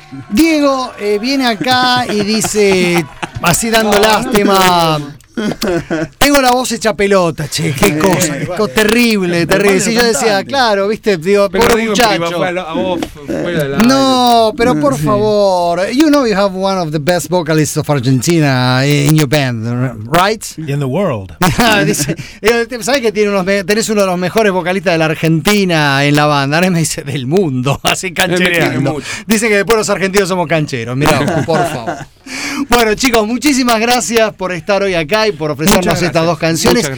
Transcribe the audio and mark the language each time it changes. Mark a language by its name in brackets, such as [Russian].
[Spanish] Viene acá y dice, así dando lástima, tengo la voz hecha pelota, che, qué cosa, qué terrible, terrible. Si yo decía, claro, viste, digo, pobre muchacho. No, pero por favor, [English] you know you have one of the best vocalists of Argentina in your band, right? In the world. [Spanish] Dice, ¿sabes que tenés uno de los mejores vocalistas de la Argentina en la banda? Ahora me dice, del mundo, así canchereando. Dice que después los argentinos somos cancheros, mirá, por favor. Bueno, chicos, muchísimas gracias por estar hoy acá y por ofrecernos estas dos canciones.